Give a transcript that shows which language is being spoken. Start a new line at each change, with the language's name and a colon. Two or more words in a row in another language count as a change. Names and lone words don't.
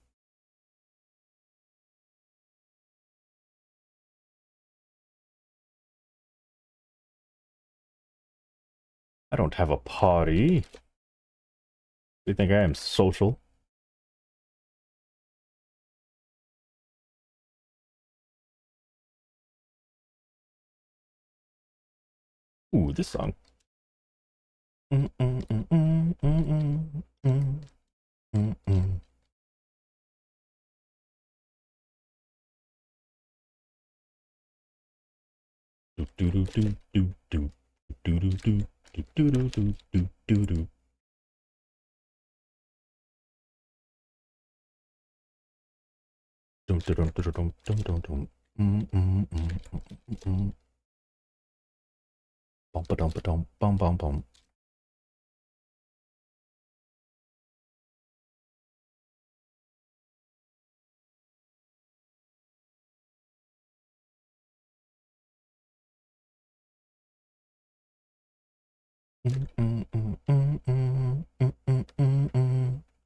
English: I don't have a party. You think I am social? Ooh, this song. Mm, mm, mm, mm, mm, mm, mm, mm. Do do do do do do do do do do do do do do do. Dum dum dum dum dum dum dum. Mm, mm, mm, mm, mm. Bum ba dum ba dum bum bum bum. Mm, mm, mm, mm, mm, mm, mm, mm, mm.